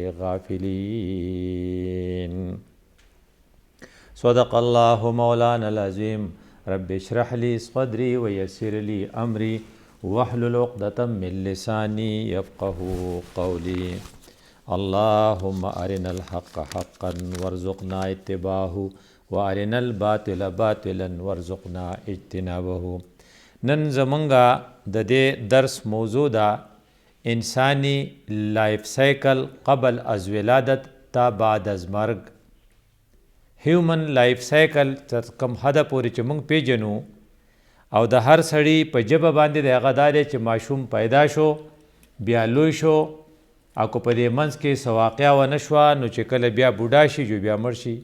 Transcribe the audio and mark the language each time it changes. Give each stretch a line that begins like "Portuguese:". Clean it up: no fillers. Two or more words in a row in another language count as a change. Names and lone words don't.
Arabic: غافلين صدق الله مولانا العظيم رب اشرح لي صدري ويسر لي أمري واحلل عقدة من لساني يفقه قولي اللهم أرنا الحق حقا وارزقنا اتباعه وأرنا الباطل باطلا وارزقنا اجتنابه.
Pashto: نن زمونږه د دې درس موضوع ده انسانی
English: life cycle
Persian: قبل از ولادت تا بعد از مرگ.
English: human life cycle
Pashto: تر کوم حده پورې چې موږ پیژنو او د هر سړي په ژبه باندې د هغه دا دی چې ماشوم پیدا شو بیا لوی شو او که په دې منځ کې څه واقعه ونه شوه نو چې کله بیا بوډا شي جو بیا مړ شي.